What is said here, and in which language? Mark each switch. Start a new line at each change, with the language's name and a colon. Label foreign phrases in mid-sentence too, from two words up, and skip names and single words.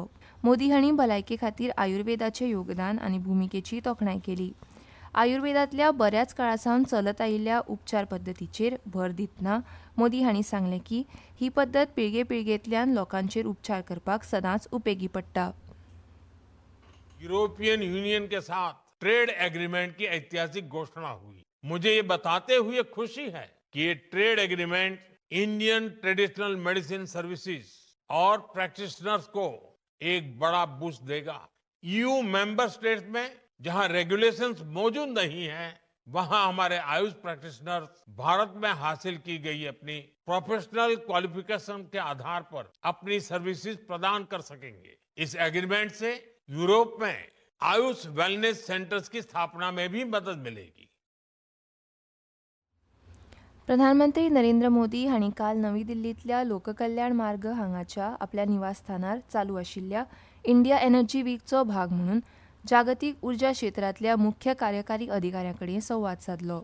Konkani: मोदी हांणी भलायके खातीर आयुर्वेदाचें योगदान आनी भुमिकेची तोखणाय केली. आयुर्वेदांतल्या बऱ्याच काळासावन चलत आयिल्ल्या उपचार पद्दतीचेर भर दितना मोदी हांणी सांगलें की ही पद्दत पिळगे पिळगेंतल्यान लोकांचेर उपचार करपाक सदांच उपेगी पडटा.
Hindi: यूरोपियन यूनियन के साथ
English: trade agreement
Hindi: की ऐतिहासिक घोषणा हुई. मुझे ये बताते हुए खुशी है कि ये
English: trade agreement Indian traditional medicine services
Hindi: और प्रैक्टिशनर्स को एक बड़ा बूस्ट देगा.
English: EU member states
Hindi: में जहां रेगुलेशंस मौजूद नहीं है, वहां हमारे आयुष प्रैक्टिशनर्स भारत में हासिल की गई अपनी
English: professional qualification
Hindi: के आधार पर अपनी सर्विसेज प्रदान कर सकेंगे. इस एग्रीमेंट से यूरोप में आयुष
English: wellness centers
Hindi: की स्थापना में भी मदद मिलेगी.
Konkani: प्रधानमंत्री नरेंद्र मोदी हांणी काल नवी दिल्लींतल्या लोककल्याण मार्ग हांगाच्या आपल्या निवासस्थानार चालू आशिल्ल्या इंडिया एनर्जी वीकचो भाग म्हणून जागतीक उर्जा क्षेत्रांतल्या मुख्य कार्यकारी अधिकाऱ्यांकडेन संवाद साधलो.